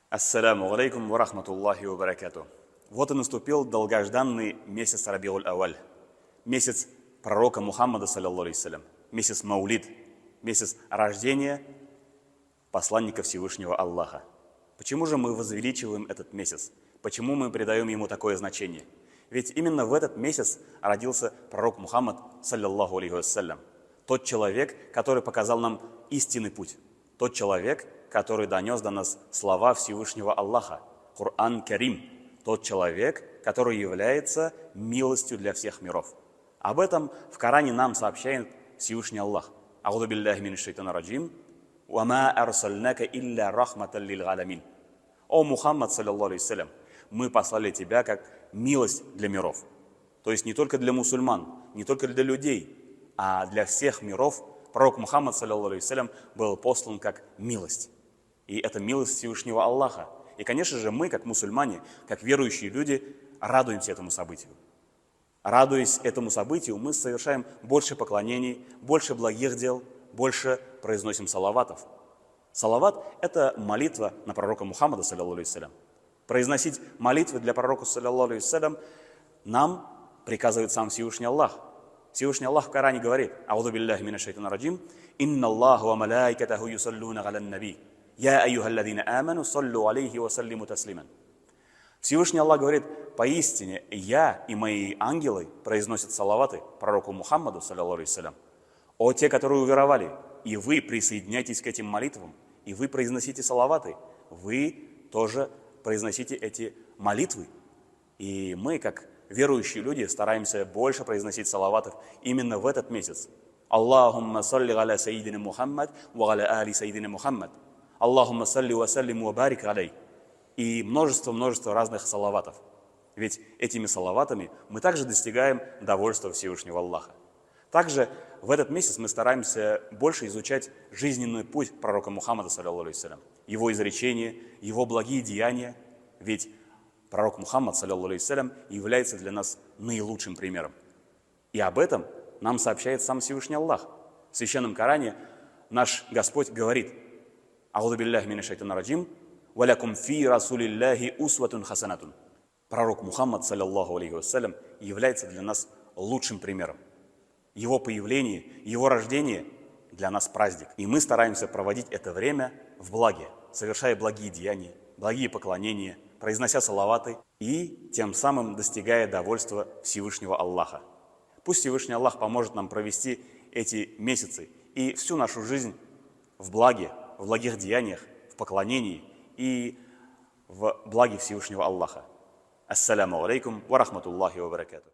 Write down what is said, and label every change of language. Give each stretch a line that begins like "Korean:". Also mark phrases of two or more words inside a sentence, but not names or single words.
Arabic: السلام عليكم ورحمة الله وبركاته.
Russian: Вот и наступил долгожданный месяц Рабиуль-Авваль, месяц пророка Мухаммада,
Arabic: صلى الله عليه السلام,
Russian: месяц Маулид, месяц рождения посланника Всевышнего Аллаха. Почему же мы возвеличиваем этот месяц? Почему мы придаем ему такое значение? Ведь именно в этот месяц родился пророк Мухаммад,
Arabic: صلى الله عليه وسلم,
Russian: тот человек, который показал нам истинный путь, тот человек, который донес до нас слова Всевышнего Аллаха, Кур'ан Карим, тот человек, который является милостью для всех миров. Об этом в Коране нам сообщает Всевышний Аллах.
Arabic: أعوذ بالله من الشيطان الرجيم. وما أرسلناك إلا رحمة للعالمين.
Russian: О Мухаммад,
Arabic: صلى الله عليه,
Russian: мы послали тебя как милость для миров. То есть не только для мусульман, не только для людей, а для всех миров пророк Мухаммад,
Arabic: صلى الله عليه,
Russian: был послан как милость. И это милость Всевышнего Аллаха. И, конечно же, мы, как мусульмане, как верующие люди, радуемся этому событию. Радуясь этому событию, мы совершаем больше поклонений, больше благих дел, больше произносим салаватов. Салават – это молитва на пророка Мухаммада,
Arabic: صلى الله عليه.
Russian: Произносить молитвы для пророка,
Arabic: صلى الله عليه,
Russian: нам приказывает сам Всевышний Аллах. Всевышний Аллах в Коране говорит:
Arabic: «أعوذ بالله من الشيطان الرجيم. إن الله وملائكته يصلون على النبي. يا أيها الذين آمنوا صلوا عليه وسلموا تسليما».
Russian: Всевышний Аллах говорит: поистине я и мои ангелы произносят салаваты пророку Мухаммаду,
Arabic: صلى الله عليه.
Russian: О те, которые уверовали, и вы присоединяйтесь к этим молитвам, и вы произносите салаваты, вы тоже произносите эти молитвы. И мы, как верующие люди, стараемся больше произносить салаватов именно в этот месяц.
Arabic: اللهم صل على سيدنا محمد وعلى آل سيدنا محمد. اللهم صل وسلم وبارك عليه.
Russian: И множество разных салаватов. Ведь этими салаватами мы также достигаем довольства Всевышнего Аллаха. Также в этот месяц мы стараемся больше изучать жизненный путь пророка Мухаммада,
Arabic: صلى الله عليه,
Russian: его изречения, его благие деяния. Ведь пророк Мухаммад,
Arabic: صلى الله عليه,
Russian: является для нас наилучшим примером. И об этом нам сообщает сам Всевышний Аллах. В Священном Коране наш Господь говорит:
Arabic: «أعوذ بالله من الشيطان الرجيم. ولكم في رسول الله أسوة حسنة».
Russian: Пророк Мухаммад,
Arabic: صلى الله عليه وسلم,
Russian: является для нас лучшим примером. Его появление, его рождение для нас праздник. И мы стараемся проводить это время в благе, совершая благие деяния, благие поклонения, произнося салаваты и тем самым достигая довольства Всевышнего Аллаха. Пусть Всевышний Аллах поможет нам провести эти месяцы и всю нашу жизнь в благе, в благих деяниях, в поклонении и в благе Всевышнего Аллаха.
Arabic: السلام عليكم ورحمة الله وبركاته.